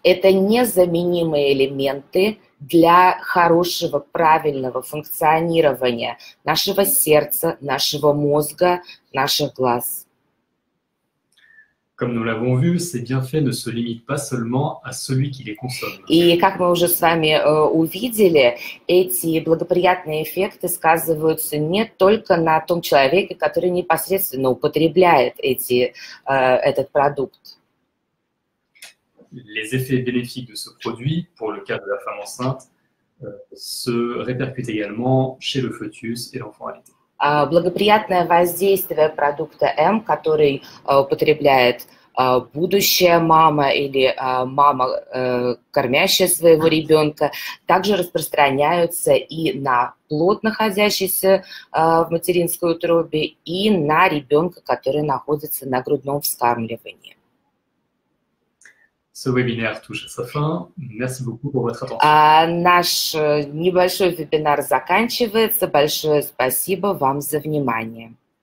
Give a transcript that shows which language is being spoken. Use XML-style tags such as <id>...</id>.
<ru>Это незаменимые элементы для хорошего, правильного функционирования нашего сердца, нашего мозга, наших глаз.</ru> <fr>Comme nous l'avons vu, ces bienfaits ne se limitent pas seulement à celui qui les consomme.</fr> <ru>И как мы уже с вами увидели, эти благоприятные эффекты сказываются не только на том человеке, который непосредственно употребляет этот продукт.</ru> <fr>Les effets bénéfiques de ce produit, pour le cas de la femme enceinte, se répercutent également chez le fœtus et l'enfant allaité.</fr> <ru>Благоприятное воздействие продукта М, который употребляет будущая мама или мама, кормящая своего ребенка, также распространяются и на плод, находящийся в материнской утробе, и на ребенка, который находится на грудном вскармливании.</ru> <fr>Ce webinaire touche à sa fin. Merci beaucoup pour votre attention.</fr> <ru>Наш небольшой вебинар заканчивается. Большое спасибо вам за внимание.</ru>